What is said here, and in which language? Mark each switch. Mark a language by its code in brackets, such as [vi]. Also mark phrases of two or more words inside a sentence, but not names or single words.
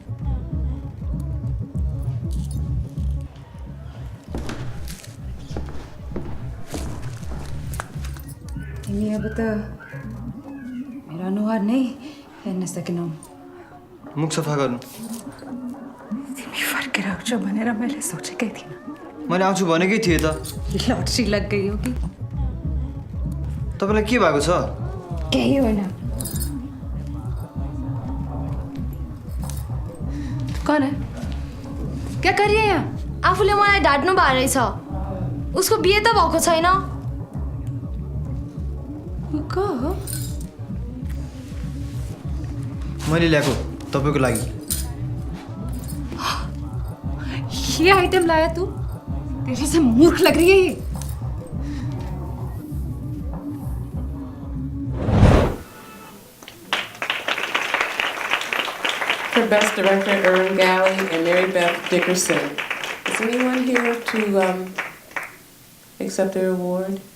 [ne] तिमी अब त मेरो अनुहार नै हेर्न सकेनौ मुख सफा गर्नु तिमी फर्केर आउँछौ भनेर मैले सोचेकै थिइनँ मैले आउँछु भनेकै थिएँ त लटरी [hi] लग गई [ne] हो कि तपाईँलाई के भएको छ केही होइन [hi] कौन है क्या कर रही है यहाँ [ne] आफूले मलाई ढाड्नु भएको रहेछ उसको बिहे त भएको छैन को हो मैले ल्याएको तपाईँको लागि [hi] ये आइटम लाया तू तेरे से मूर्ख लग रही है ये [en] For Best Director, Erin Galley and Mary Beth Dickerson. Is anyone here to accept their award?